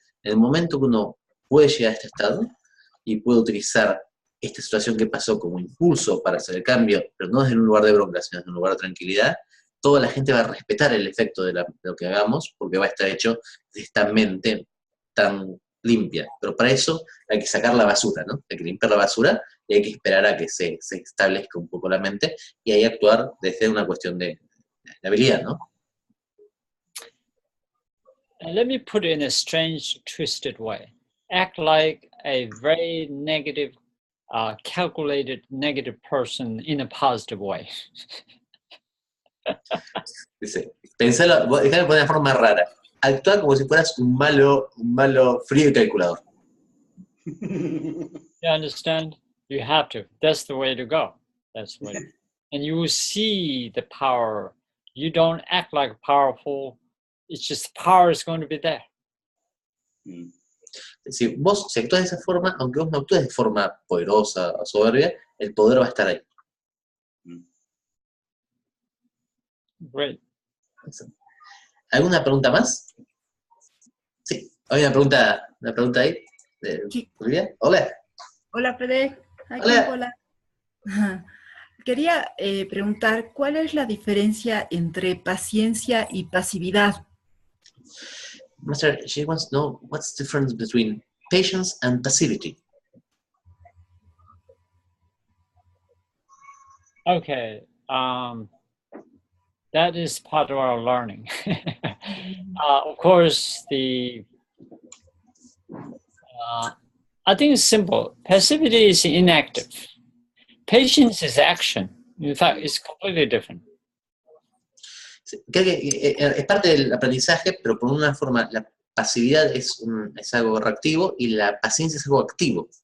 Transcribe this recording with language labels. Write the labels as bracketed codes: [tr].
[es] En el momento que uno puede llegar a este estado y puede utilizar esta situación que pasó como impulso para hacer el cambio, pero no desde un lugar de bronca, sino desde un lugar de tranquilidad, toda la gente va a respetar el efecto de lo que hagamos, porque va a estar hecho de esta mente tan limpia. Pero para eso hay que sacar la basura, ¿no? Hay que limpiar la basura y hay que esperar a que se establezca un poco la mente y ahí actuar desde una cuestión de habilidad, ¿no? [en] And let me put it in a strange, twisted way. Act like a very negative, calculated negative person in a positive way. [es] Dice, pensalo, déjame poner de forma rara. Actúa como si fueras un malo frío y calculador. [en] You understand? You have to. That's the way to go. That's the way. And you will see the power. You don't act like powerful. It's just power is going to be there. [es] Si vos si actúas de esa forma, aunque vos no actúes de forma poderosa o soberbia, el poder va a estar ahí. [en] Great. [es] ¿Alguna pregunta más? Sí, hay una pregunta ahí. Sí. Olivia. Hola. Hola, Fede. Aquí, Hola. hola. Ajá. Quería preguntar, ¿cuál es la diferencia entre paciencia y pasividad? [en] Master, she wants to know what's the difference between patience and passivity. Okay. That is part of our learning. Of course, I think it's simple. Passivity is inactive. Patience is action. In fact, it's completely different. [es] Creo que es parte del aprendizaje, pero por una forma, la pasividad es algo reactivo y la paciencia es algo activo.